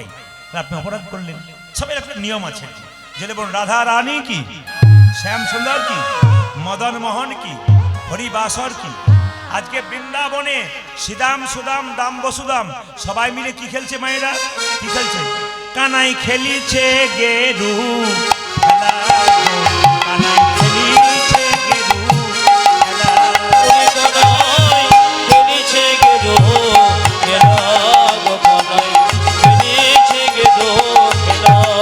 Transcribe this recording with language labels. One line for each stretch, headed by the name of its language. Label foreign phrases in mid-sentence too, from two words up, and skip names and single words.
Bangla: তাহলে আপনি অপরাধ করলেন। সবাই একটা নিয়ম আছে, যদি বলুন রাধা রানী কি, শ্যাম সুন্দর কি, মদন মোহন কি, হরিবাসর কি। আজকে বৃন্দাবনে শ্রীদাম সুদাম দাম বসুদাম সবাই মিলে কি খেলছে মায়েরা? কি খেলছে? কানাই খেলিছে গেরু খেলা, কানাই খেলিছে গেরু খেলা, কানাই খেলিছে গেরু খেলা, কানাই খেলিছে গেরু খেলা,